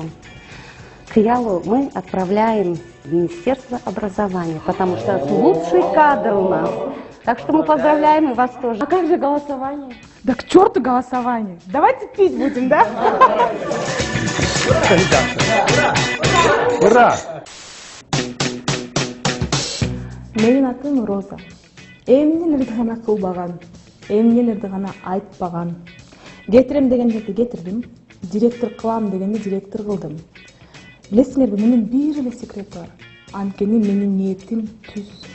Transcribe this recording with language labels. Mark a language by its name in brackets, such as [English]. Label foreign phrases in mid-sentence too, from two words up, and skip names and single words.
[Russian] Киялу мы отправляем в Министерство образования, потому что лучший кадр у нас. Так что мы поздравляем и вас тоже. А как же голосование? Да к черту голосование. Давайте пить будем, да? Ура! [Kyrgyz] Менин атым Роза. Эмнелерди гана кылбаган, эмнелерди гана айтпаган. Кетирем деген жерде кетирдим, директор кылам дегенде директор кылдым. Билесиңерби, менин бир эле секрет бар. Анткени менин ниетим түз.